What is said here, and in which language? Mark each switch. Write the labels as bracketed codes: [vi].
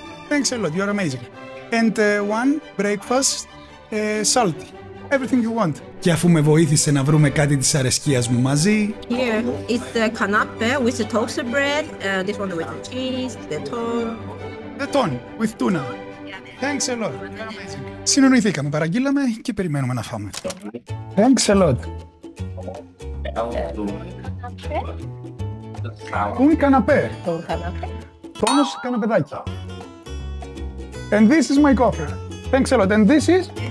[en] Thanks a lot, you're amazing. And one breakfast, salty. Everything you want. [el] Και αφού με βοήθησε να βρούμε κάτι της αρεσκίας μου μαζί. [en] Here, it's the canapé with the toasted bread. This one with the cheese, the tone. The tone, with tuna. Thanks a lot. You're amazing. [el] Συνονοηθήκαμε, παραγγείλαμε και περιμένουμε να φάμε. [en] Thanks a lot. [el] Πού είναι η καναπέ? Τόνος καναπεδάκι. [en] And this is my coffee. Thanks a lot. And this is?